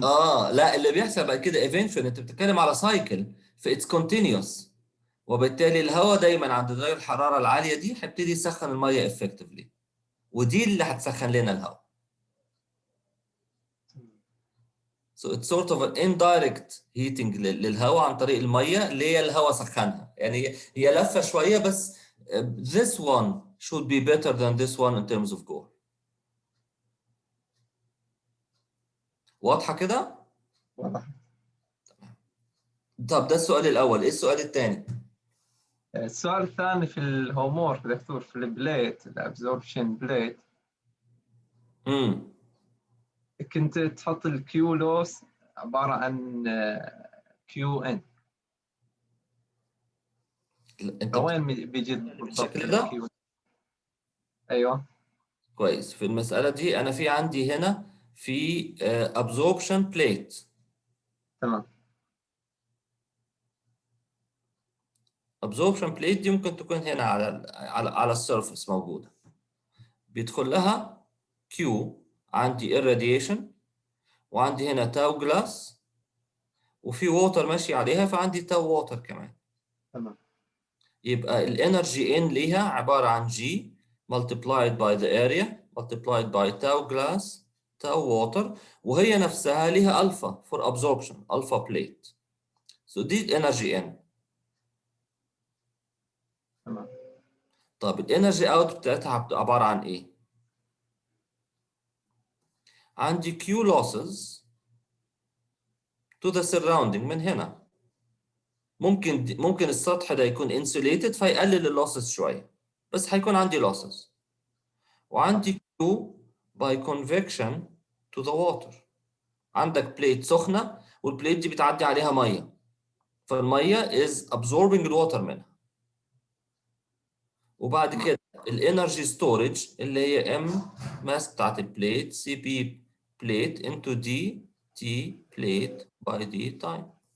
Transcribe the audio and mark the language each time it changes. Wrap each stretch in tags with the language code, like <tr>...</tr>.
<ar>لا، اللي بيحصل بعد كده ايفينشولي انت بتتكلم على سايكل، فاتس كونتينيوس، وبالتالي الهواء دايما عند درجه الحراره العاليه دي هيبتدي يسخن الميه افكتفلي، ودي اللي هتسخن لنا الهواء.</ar> <en>So it's sort of an indirect heating</en> <ar>للهواء عن طريق الميه اللي هي الهواء سخنها، يعني هي لفه شويه بس.</ar> <en>This one should be better than this one in terms of goal.</en> <ar>واضحه كده؟ واضح. طب ده السؤال الاول، ايه السؤال الثاني؟ السؤال الثاني في الهومورك دكتور، في البليت، الابزوربشن بليت، كنت تحط الكيو لوس عباره عن كيو ان، انت فوين بيجي بالضبط بالشكل ده؟ الكيو؟ ايوه كويس. في المسألة دي أنا في عندي هنا في absorption plate. تمام. absorption plate دي ممكن تكون هنا على السيرفس موجودة، بيدخل لها Q، عندي irradiation، وعندي هنا تاو جلاس، وفي ووتر ماشي عليها، فعندي تاو ووتر كمان. تمام. يبقى الانرجي ان ليها عبارة عن</ar> <en>G multiplied by the area multiplied by tau glass tau water،</en> <ar>وهي نفسها ليها</ar> <en>alpha for absorption alpha plate.</en> <ar>So دي الانرجي ان. تمام. طب الانرجي اوت بتاعتها عبارة عن ايه؟ عندي</ar> <en>Q losses to the surrounding</en> <ar>من هنا. ممكن السطح ده يكون insulated فيقلل اللوسز شوية، بس هيكون عندي losses. وعندي Q by convection to the water. عندك بليت سخنة والبليت دي بتعدي عليها مية، فالمية</ar> <en>is absorbing</en> <ar>الوتر منها. وبعد كده الانرجي ستورج اللي هي ام ماس بتاعت البليت سي بي بليت انتو دي تي بليت باي دي تايم.</ar>